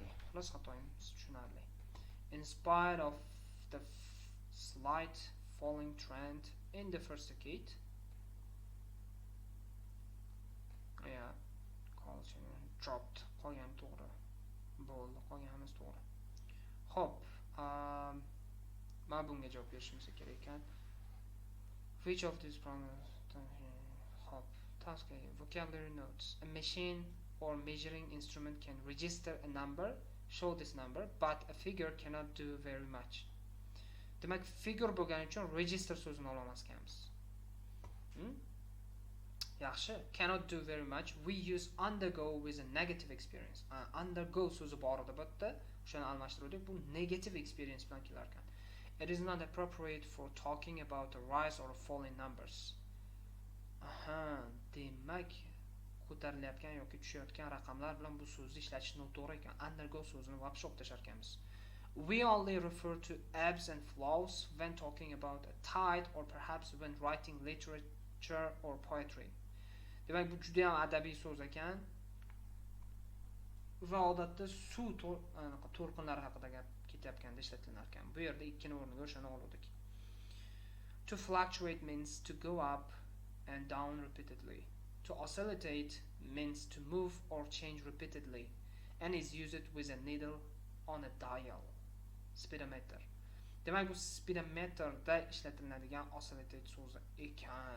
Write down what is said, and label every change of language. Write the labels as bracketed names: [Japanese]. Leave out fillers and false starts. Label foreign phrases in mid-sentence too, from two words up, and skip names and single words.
[Uzbek] Xullas xatoyimiz tushunarli. [English] In spite of the slight falling trend in the first decade, yeah, dropped. [Uzbek] Qolgani to'g'ri. Bo'ldi, qolganimiz to'g'ri. Xo'p, men bunga javob berishimiz kerak ekan. [English] Which of these problems? Xo'p, task A, vocabulary notes. A machine or measuring instrument can register a number, show this number, but a figure cannot do very much. [Uzbek] Demak, figure bo'lgani uchun register so'zini ololmas ekanmiz. Yaxshi, [English] cannot do very much. We use undergo with a negative experience. [Uzbek] Undergo so'zi bor edi bu yerda, o'shani almashtirdik. Bu [English] negative experience [Uzbek] bilan kelar ekan. [English] It is not appropriate for talking about a rise or a fall in numbers. [Uzbek] Aha, demak ko'tarilayotgan yoki tushayotgan raqamlar bilan bu so'zni ishlatish noto'g'ri ekan. Undergo so'zini вообще olib tashlar ekanmiz. [English] We only refer to ebbs and flows when talking about a tide or perhaps when writing literature or poetry. [Uzbek] Demak, bu juda ham adabiy so'z ekan. Va odatda suv to'lqinlari haqida gap ketyapganda ishlatilar ekan. Bu yerda ikkini o'rniga o'shani oldik. [English] To fluctuate means to go up and down repeatedly. To oscillate means to move or change repeatedly and is used with a needle on a dial, speedometer. [Uzbek] Demak, bu speedometerda ishlatiladigan oscillated so'zi ekan.